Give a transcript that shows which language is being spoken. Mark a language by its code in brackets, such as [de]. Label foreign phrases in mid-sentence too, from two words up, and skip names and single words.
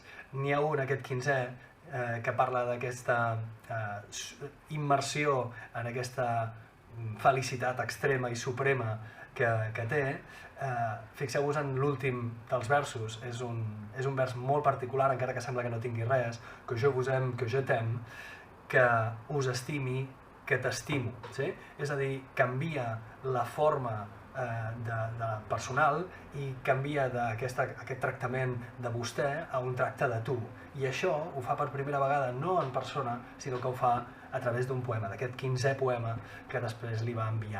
[ca] N'hi ha un, aquest 15è, que parla d'aquesta immersió en aquesta felicitat extrema i suprema que té. Fixeu-vos en l'últim dels versos, és un vers molt particular, encara que sembla que no tingui res, [fr] que je vous aime, que je t'aime, [ca] que us estimi, que t'estimo. És a dir, canvia la forma personal i canvia aquest tractament de vostè a un tracte de tu. I això ho fa per primera vegada no en persona, sinó que ho fa a través d'un poema, d'aquest 15è poema que després li va enviar.